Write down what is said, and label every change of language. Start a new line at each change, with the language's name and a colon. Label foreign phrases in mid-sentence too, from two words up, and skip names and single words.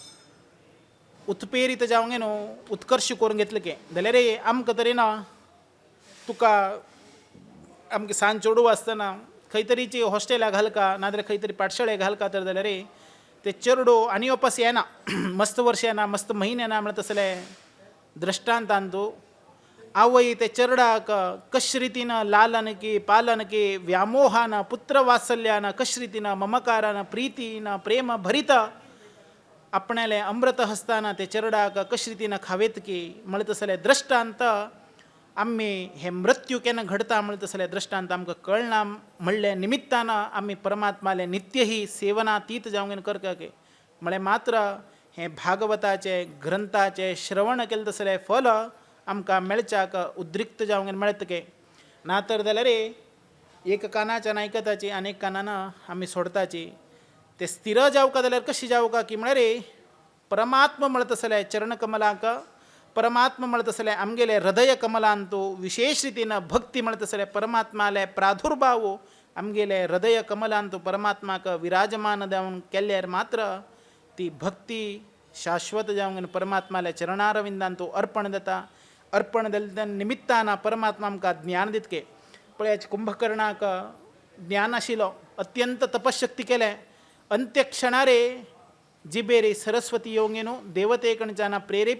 Konkani: उत्प्रेरीत जावंगेन उत्कर्श करून घेतले जाल्यार आमकां तरेन तुका आमकां सांज चेडू आसतना खंय तरीची हॉस्टेला घालका नाजाल्यार खंय तरी पाठशाळे घालका तर जाल्यार ते चेडू आनी वापस येना मस्त वर्ष येना मस्त म्हयने येना म्हणत तसले दृश्टांतांतू आवई ते चरडाक कश रीतीनं लालन की पालन की व्यामोहानं पुत्रवात्सल्यानं कश रीतीनं ममकारानं प्रीतीनं प्रेम भरित आपणाले अमृत हसताना ते चरडाक कश रीतीनं खावेत की म्हणत असले दृष्टांत आम्ही हे मृत्यू केनं घडता म्हणत असले दृष्टांत आमकां कळना म्हणल्या निमित्तानं आम्ही परमात्माले नित्यही सेवनातीत जावंगेन करका के म्हळे मात्र हे भागवताचे ग्रंथाचे श्रवण केले तसले फल आमकां मेळच्याक उद्रिक्त जावंगेन मेळत के ना तर जाल्यार एक कानाच्यान आयकताची आनी कानानं आमी सोडताची ते स्थिर जावका जाल्यार कशी जावका की म्हळ्यार परमात्मा म्हणत असले चरणकमलाक परमात्मा म्हणत असले आमगेले हृदय कमलांतू विशेष रितीनं भक्ती म्हणत असले परमात्माले प्रादुर्भाव आमगेले हृदय कमलांतू परमात्माक विराजमान जावन केल्यार मात्र ती भक्ती शाश्वत जावन परमात्माले चरणारविंदांतू अर्पण जाता अर्पण दिल्या निमित्तान परमात्मा आमकां ज्ञान दितके पळयाच कुंभकर्णाक ज्ञान आशिल्लो अत्यंत तपशक्ती केले अंत्य क्षणारे जिबेरी सरस्वती येवंगेनो देवते कडच्यान प्रेरेपित